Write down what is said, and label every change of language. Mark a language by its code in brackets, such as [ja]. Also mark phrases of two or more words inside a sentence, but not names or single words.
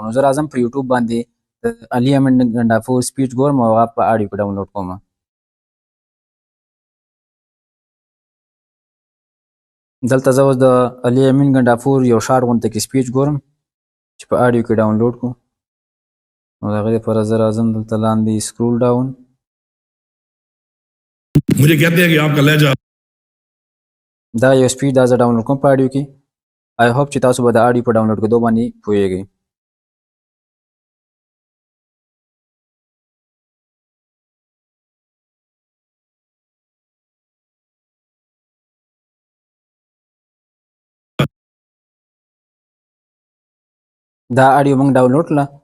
[ps] نو زه راځم په یوټیوب باندې د علي امین ګنډافور سپیچ ګورم او هغه په آډیو کې ډاونلوډ کوم. دلته زه اوس د علي امین ګنډافور یو شارټ غونته کې سپیچ ګورم چې په آډیو کې ډاونلوډ کړو. نو د هغې دپاره زه راځم دلته لاندې [en] scroll down. [ur] مجھے کہتے ہیں کہ آپ کا لہجہ [ps] دا یو سپیچ دا زه ډاونلوډ کوم په آډیو کې. [en] I hope [ps] چې تاسو به د آډیو په ډاونلوډ کېدو باندې پوهیږئ. دا آډیو موږ ډاونلوډ کړله.